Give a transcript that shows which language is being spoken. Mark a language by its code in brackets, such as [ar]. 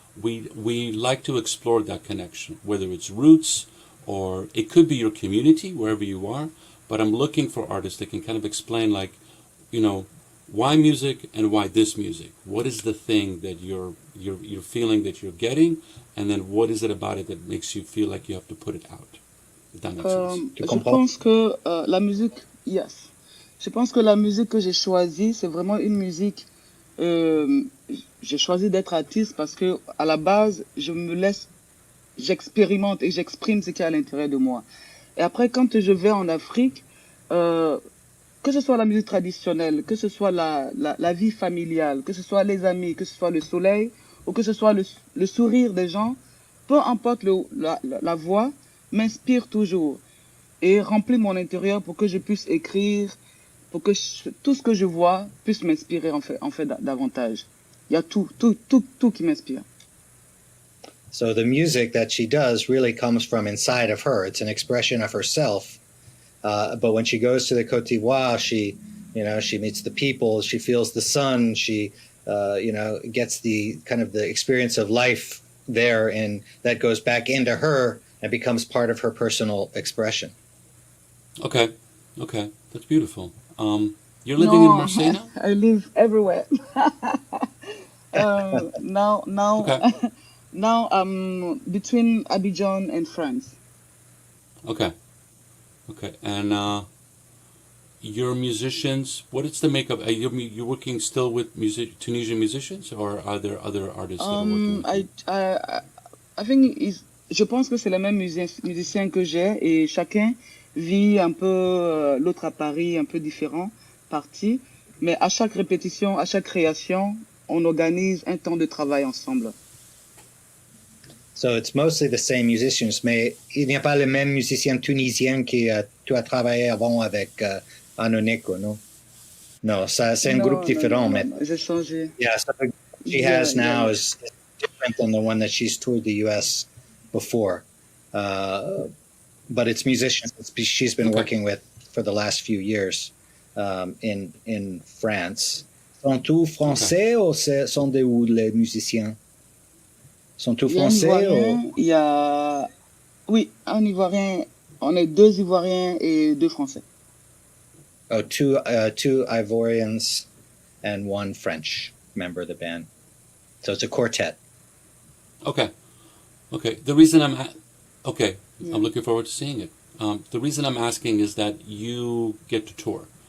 [en] We like to explore that connection, whether it's roots or it could be your community wherever you are. But I'm looking for artists that can kind of explain, like, why music and why this music. What is the thing that you're feeling that you're getting, and then what is it about it that makes you feel like you have to put it out? If that makes sense. [fr] Je pense que la musique, yes. Je pense que la musique que j'ai choisie, c'est vraiment une musique. J'ai choisi d'être artiste parce que à la base, j'expérimente et j'exprime ce qui est à l'intérieur de moi. Et après, quand je vais en Afrique, que ce soit la musique traditionnelle, que ce soit la vie familiale, que ce soit les amis, que ce soit le soleil, ou que ce soit le sourire des gens, peu importe la voix, m'inspire toujours et remplit mon intérieur pour que je puisse écrire, pour que tout ce que je vois puisse m'inspirer en fait davantage. Il y a tout qui m'inspire. [en] So the music that she does really comes from inside of her. It's an expression of herself. But when she goes to the Côte d'Ivoire, she meets the people, she feels the sun, she, gets the kind of the experience of life there, and that goes back into her and becomes part of her personal expression. Okay, that's beautiful. You're living in Marseille now? I live everywhere. Now, okay. Now I'm between Abidjan and France. Okay, and your musicians, what is the makeup? You're working still with Tunisian musicians, or are there other artists that are working with you? I think [fr] je pense que c'est les mêmes musiciens que j'ai, et chacun vit un peu l'autre à Paris, un peu différent, parti. Mais à chaque répétition, à chaque création, on organise un temps de travail ensemble. [en] So it's mostly the same musicians, [fr] mais il n'y a pas les mêmes musiciens tunisiens que tu as travaillé avant avec Anoneko, non? No, c'est un groupe différent. Non, j'ai changé. [en] Yeah, so the she has now is different than the one that she's toured the U.S. before. But it's musicians that she's been working with for the last few years in France. [fr] Sont tous français ou sont de où les musiciens? Sont tous français ou... Il y a... Oui, un Ivoirien. On est 2 Ivoiriens et 2 Français. [en] Oh, two Ivorians and 1 French member of the band. So it's a quartet. Okay. The reason I'm looking forward to seeing it. The reason I'm asking is that you get to tour.